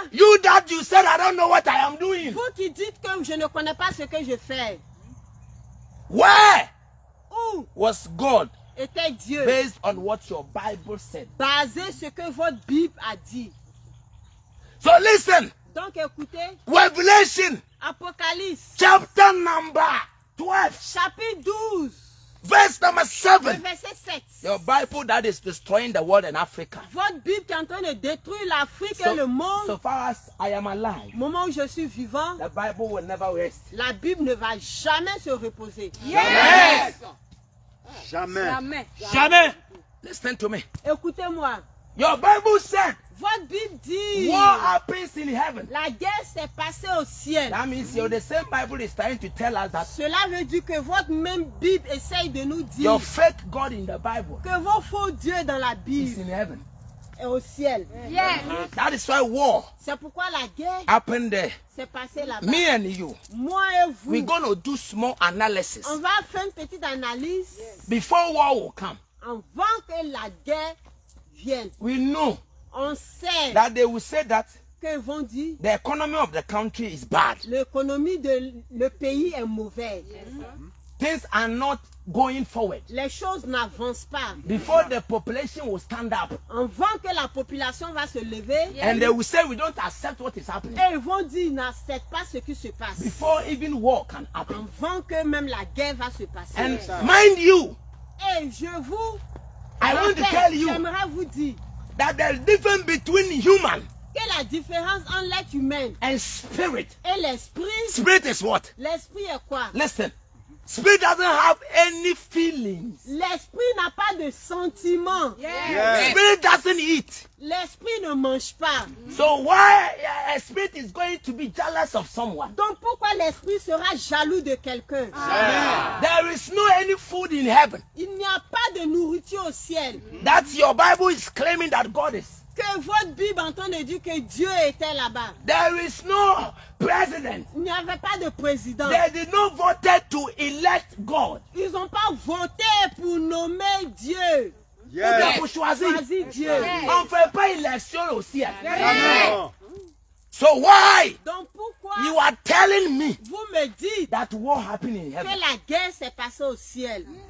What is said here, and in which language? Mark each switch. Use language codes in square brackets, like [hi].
[en] You that you said I don't know what I am doing. [fr] vous qui dites que je ne connais pas ce que je fais. [en] Where [fr] Où [en] was God [fr] était Dieu? [en] based on what your Bible said? [fr] Basé ce que votre Bible a dit. [en] So listen, [fr] Donc écoutez, [en] Revelation [fr] Apocalypse, [en] chapter number 12, [fr] chapitre 12, [en] verse number [fr] le [en] 7. [fr] verset 7. [en] Your Bible that is destroying the world and Africa. [fr] Votre Bible qui est en train de détruire l'Afrique et le monde. [en] So far as I am alive, [fr] Au moment où je suis vivant, [en] the Bible will never rest. [fr] la Bible ne va jamais se reposer. [en] Yes. [fr] Jamais. Jamais. [en] Listen to me. [fr] Écoutez-moi, [en] Your Bible said, [fr] votre Bible dit [en] what happens in heaven? [fr] la guerre s'est passée au ciel. [en] That means the same Bible is trying to tell us that [fr] Cela veut dire que votre même Bible essaye de nous dire [en] your fake God in the Bible [fr] que vos faux dieux dans la [en] is [fr] Bible [en] in heaven. [fr] est au ciel. [en] Yes. That is why war [fr] C'est pourquoi la guerre [en] happened there. [fr] s'est passée là-bas. [en] Me and you, [fr] Moi et vous, [en] we're going to do small analysis [fr] on va faire une petite analyse [en] before war will come. [fr] avant que la guerre vienne. [en] We know [fr] On sait [en] that they will say that [fr] qu'ils vont dire [en] the economy of the country is bad. [fr] l'économie de le pays est mauvaise. [en] Things are not going forward. [fr] Les choses n'avancent pas. [en] Before the population will stand up [fr] Avant que la population va se lever, [en] and they will say we don't accept what is happening. [fr] et ils vont dire ils n'acceptent pas ce qui se passe. [en] Before even war can happen. [fr] Avant que même la guerre va se passer. [en] And mind you, [fr] Et je vous [en] I want to tell you [fr] j'aimerais vous dire [en] that there is difference between human [fr] que la différence entre l'être humain [en] and spirit. [fr] et l'esprit, [en] Spirit is what? [fr] l'esprit est quoi? [en] Listen, spirit doesn't have any feelings. [fr] L'esprit n'a pas de sentiments. [en] Yes. Spirit doesn't eat. [fr] L'esprit ne mange pas. [en] So why a spirit is going to be jealous of someone? [fr] Donc pourquoi l'esprit sera jaloux de quelqu'un? [en] There is no any food in heaven. [fr] Il n'y a pas de nourriture au ciel. [en] That your Bible is claiming that God is. [fr] Que votre Bible entend de dire que Dieu était là-bas. [en] There is no president. [fr] Il n'y avait pas de président. [en] They did not vote to elect God. [fr] Ils n'ont pas voté pour nommer Dieu. [en] Yes. [fr] Pour choisir. Choisir Dieu. On ne fait pas élection au ciel. [en] Amen. So why [fr] Donc pourquoi [en] you are telling me [fr] vous me dites [en] that war happened in [fr] que [en] heaven? [fr] la guerre s'est passée au ciel?